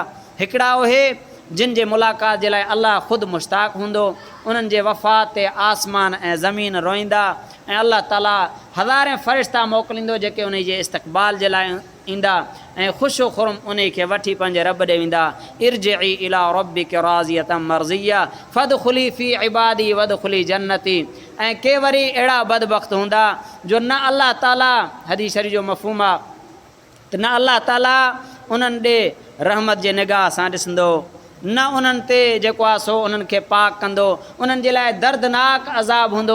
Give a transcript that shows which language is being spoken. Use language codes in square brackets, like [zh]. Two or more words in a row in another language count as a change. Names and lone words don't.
[sd] हिकिड़ा उहे जिन जे मुलाक़ात जे लाइ अल्लाह ख़ुदि मुश्ताक़ हूंदो, उन्हनि जे वफ़ात ते आसमान ऐं ज़मीन रोईंदा, ऐं अल्लाह ताला हज़ारे फ़रिश्ता मोकिलींदो जेके उन जे इस्तक़बाल जे लाइ ईंदा ऐं ख़ुशो खुरम उन खे वठी पंहिंजे रब ॾे वेंदा। [ar] ارجعي إلى ربك راضية مرضية فادخلي في عبادي وادخلي جنتي. [sd] ऐं के वरी अहिड़ा बदबख़्त हूंदा जो न अल्लाह ताला, हदीस शरीफ़ जो मफ़हूम आहे त न अल्लाह ताला उन्हनि ॾे रहमत जे निगाह सां ॾिसंदो, न उन्हनि ते जेको आहे सो उन्हनि खे पाक कंदो, उन्हनि जे लाइ दर्दनाक अज़ाब हूंदो।